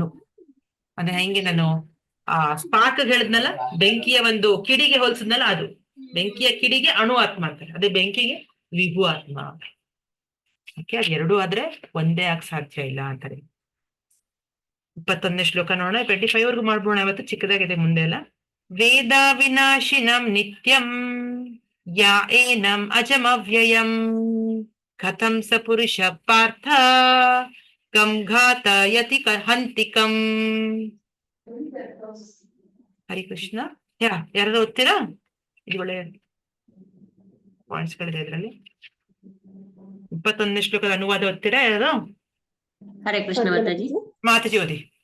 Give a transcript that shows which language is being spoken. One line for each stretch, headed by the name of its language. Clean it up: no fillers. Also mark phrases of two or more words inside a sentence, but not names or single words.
Kannada: ಅಂದ್ರೆ ಹೆಂಗೆ ನಾನು ಸ್ಪಾರ್ಕ್ ಹೇಳಿದ್ನಲ್ಲ, ಬೆಂಕಿಯ ಒಂದು ಕಿಡಿಗೆ ಹೋಲಿಸಿದ್ನಲ್ಲ, ಅದು ಬೆಂಕಿಯ ಕಿಡಿಗೆ ಅಣು ಆತ್ಮ ಅಂತಾರೆ, ಅದೇ ಬೆಂಕಿಗೆ ವಿಭು ಆತ್ಮ. ಓಕೆ, ಅದು ಎರಡೂ ಆದ್ರೆ ಒಂದೇ ಆಗ ಸಾಧ್ಯ ಇಲ್ಲ ಅಂತಾರೆ. 21ನೇ ಶ್ಲೋಕ ನೋಡೋಣ, 25 ಮಾಡ್ಬೋಣ. ಇವತ್ತು ಚಿಕ್ಕದಾಗಿದೆ, ಮುಂದೆ ಎಲ್ಲ.
Sanskrit: ವೇದ ವಿನಾಶಿನಂ ನಿತ್ಯಂ ಯಾ ಏನಂ ಅಜಮವ್ಯಯಂ ಕಥಂ ಸ ಪುರುಷ ಪಾರ್ಥ ಕಂ ಘಾತಯತಿ ಹಂತಿಕಂ.
Kannada: ಹರಿಕೃಷ್ಣ. ಯಾರು ಓದ್ತೀರಾ? ಇದು ಒಳ್ಳೆ ಪಾಯಿಂಟ್ಸ್ಗಳಿದೆ ಇದರಲ್ಲಿ. 21ನೇ ಶ್ಲೋಕದ ಅನುವಾದ ಓದ್ತೀರಾ ಯಾರು? ಹರೇ ಕೃಷ್ಣ ಮಾತಾಜಿ. ಮಾತಾಜಿ ಓದಿ.